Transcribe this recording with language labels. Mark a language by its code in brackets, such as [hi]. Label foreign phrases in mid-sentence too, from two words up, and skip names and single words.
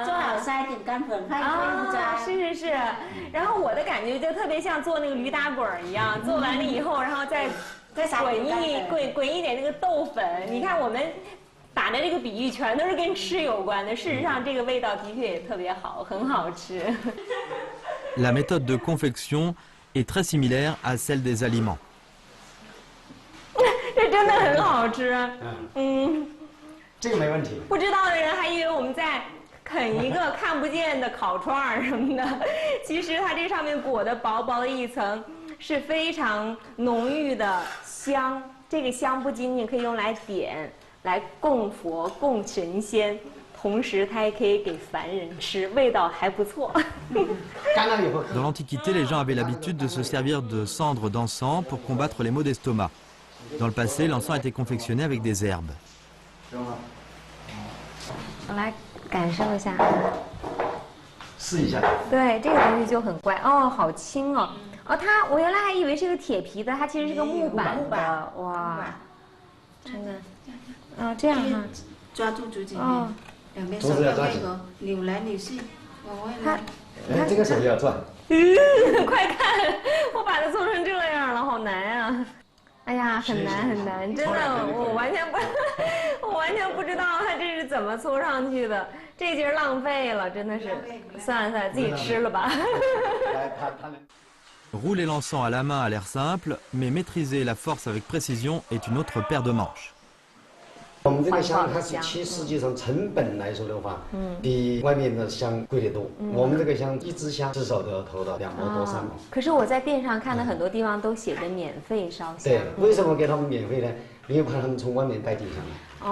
[zh] 做好撒一点干粉，它会不粘。是。然后我的感觉就特别像做那个驴打滚一样，做完了以后，然后再滚一点那个豆粉。你看我们打的这个比喻全都是跟吃有关的，事实上这个味道的确也特别好，很好吃。 [fr] La méthode de confection est très similaire à celle des aliments. [zh] 真的很好吃。这个没问题。不知道的人还以为我们在啃一个看不见的烤串儿什么的，其实它这上面裹的薄薄的一层是非常浓郁的香。这个香不仅仅可以用来点、来供佛、供神仙，同时它也可以给凡人吃，味道还不错。 [fr] Dans l'Antiquité, les gens avaient l'habitude de se servir de cendres d'encens pour combattre les maux d'estomac. Dans le passé, l'encens était confectionné avec des herbes. [zh] 我来感受一下，试一下。对，这个东西就很怪哦，好轻哦。哦，我原来还以为是个铁皮的，它其实是个木板的。哇，真的，这样哈，抓住竹子面，两边手要配合，扭来扭去，往外拉。这个手要转。快看，我把它做成这样了，好难啊！哎呀，很难很难，真的，我完全不知道它这是怎么搓上去的，这节浪费了，真的是。算了，自己吃了吧。 [fr] Rouler l'encens à la main a l'air simple, mais maîtriser la force avec précision est une autre paire de manches. [zh] 我们这个香它其实际上成本来说的话，比外面的香贵得多。我们这个香一支香至少都要投到2毛多3毛。可是我在店上看的很多地方都写着免费烧香。对，为什么给他们免费呢？因为怕他们从外面带进香来。